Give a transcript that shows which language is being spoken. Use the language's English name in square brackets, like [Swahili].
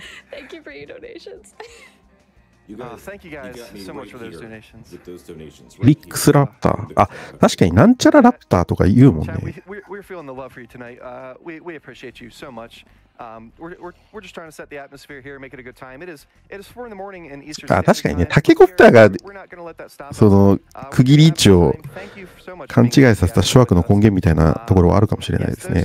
[English] Thank you for your donations. Thank you guys so much for those donations. [Japanese] リックスラプター。あ、確かになんちゃらラプターとか言うもんね。 [English] We're feeling the love for you tonight. We appreciate you so much. We're just trying to set the atmosphere here, make it a good time. It is 4 in the morning in Eastern Standard Time. [Japanese] 確かにね、タケコプターがその区切り位置を勘違いさせた諸悪の根源みたいなところはあるかもしれないですね。